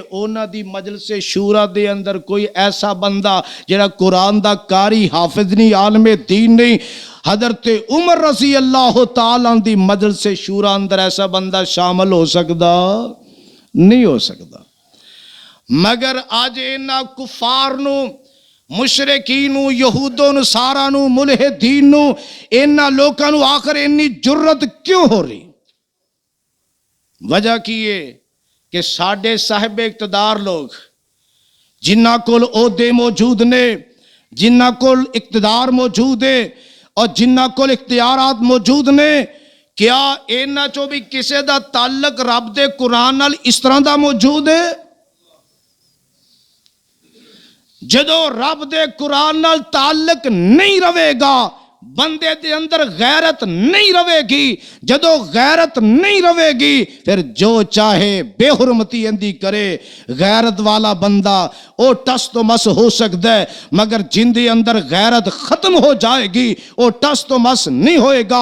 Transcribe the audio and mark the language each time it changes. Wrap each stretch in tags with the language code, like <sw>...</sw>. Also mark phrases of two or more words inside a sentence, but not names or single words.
<pa>اونا دی مجلس شورا دے اندر کوئی ایسا بندہ جڑا قرآن دا قاری حافظ نہیں عالم دین نہیں حضرت عمر</pa> <ar>رضی اللہ تعالیٰ</ar> <pa>دی مجلس شورا اندر ایسا بندہ شامل ہو سکتا نہیں ہو سکتا مگر آج اینا کفار نو مشرکین نو یہودوں نو سارا نو ملحدین نو اینا لوکاں نو آخر انی جرت کیوں ہو رہی وجہ کی ہے کہ ساڑھے صاحب اقتدار لوگ جنہ کول عہدے موجود نے جنہ کول اقتدار موجود ہے اور جنہ کول اختیارات موجود نے کیا اینا چو بھی کسے دا تعلق رب دے قرآن نال اس طرح دا موجود ہے جدو رب دے قرآن نال تعلق نہیں روے گا بندے دے اندر غیرت نہیں رہے گی، جدو غیرت نہیں رہے گی پھر جو چاہے بے حرمتی اندی کرے۔ غیرت والا بندہ او ٹس تو مس ہو سکتا ہے، مگر جن دے اندر غیرت ختم ہو جائے گی او ٹس تو مس نہیں ہوئے گا۔</pa>